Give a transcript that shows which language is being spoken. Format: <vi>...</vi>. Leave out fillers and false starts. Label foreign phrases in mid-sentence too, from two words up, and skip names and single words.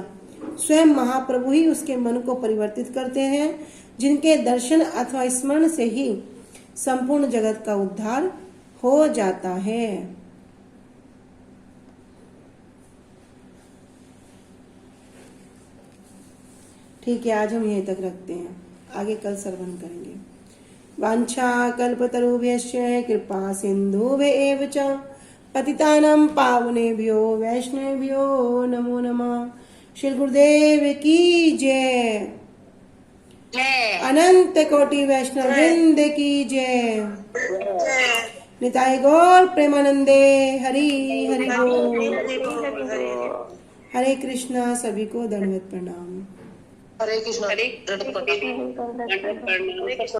<hi>स्वयं महाप्रभु ही उसके मन को परिवर्तित करते हैं, जिनके दर्शन अथवा स्मरण से ही संपूर्ण जगत का उद्धार हो जाता है। ठीक है, आज हम यहीं तक रखते हैं, आगे कल श्रवण करेंगे।</hi> <sa>वांछा कल्पतरुभ्यश्च कृपा सिन्धुभ्येव च पतितानां पावनेभ्यो वैष्णवेभ्यो नमो नमः।</sa> <hi>श्री गुरुदेव की जय। अनंत कोटि वैष्णव वृंद की जय।</hi> <bn>নিতাই গৌর প্রেমানন্দে হরি হরি বোল।</bn> <hi>हरे कृष्णा। सभी को दंडवत प्रणाम। हरे कृष्ण।</hi>